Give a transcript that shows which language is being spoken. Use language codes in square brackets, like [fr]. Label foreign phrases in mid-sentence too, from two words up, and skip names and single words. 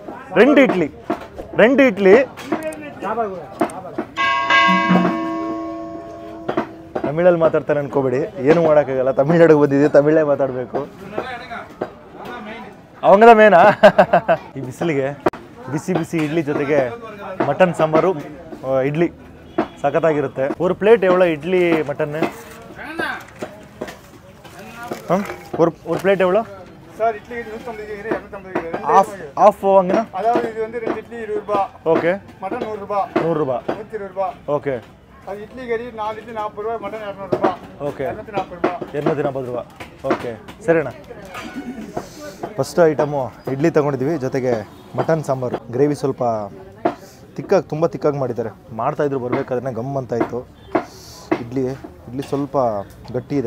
[kn] 2 ಇಡ್ಲಿ ತಮಿಳಲ್ಲಿ ಮಾತಾಡ್ತಾನೆ ಅನ್ಕೋಬೇಡಿ, ಏನು ಮಾಡೋಕ್ಕಾಗಲ್ಲ, ತಮಿಳ್ನಾಡಿಗೆ ಬಂದಿದೆ, ತಮಿಳೇ ಮಾತಾಡಬೇಕು. ಅವಂಗದ ಮೇನಾ. ಈ ಬಿಸಿಲಿಗೆ ಬಿಸಿ ಬಿಸಿ ಇಡ್ಲಿ ಜೊತೆಗೆ ಮಟನ್ ಸಾಂಬಾರು, ಇಡ್ಲಿ ಸಖತ್ತಾಗಿರುತ್ತೆ. ಒಂದು ಪ್ಲೇಟ್ ಎವಳ ಇಡ್ಲಿ ಮಟನ್? [ta] ஒரு பிளேட் எவ்வளோ சார்? இட்லி 150 250 ஆஃப் வாங்கினா, அதாவது இது வந்து 2 இட்லி 20 ரூபாய். ஓகே. மட்டன் 100 ரூபாய். 100 ரூபாய். 120 ரூபாய். ஓகே. அது இட்லி கறி 4 இட்லி 40 ரூபாய், மட்டன் 200 ரூபாய். [kn] ಓಕೆ. [ta] 240 ரூபாய். [kn] 240 ರೂಪಾಯಿ. ಓಕೆ, ಸರಿನಾ. ಫಸ್ಟ್ ಐಟಮು ಇಡ್ಲಿ ತೊಗೊಂಡಿದ್ವಿ, ಜೊತೆಗೆ ಮಟನ್ ಸಾಂಬಾರು. ಗ್ರೇವಿ ಸ್ವಲ್ಪ ತಿಕ್ಕಾಗಿ, ತುಂಬ ತಿಕ್ಕಾಗಿ ಮಾಡಿದ್ದಾರೆ. ಮಾಡ್ತಾಯಿದ್ರು ಬರಬೇಕಾದ್ರೆ ಗಮ್ ಅಂತ ಇತ್ತು. ಇಡ್ಲಿ ಸ್ವಲ್ಪ ಗಟ್ಟಿ ಇದೆ.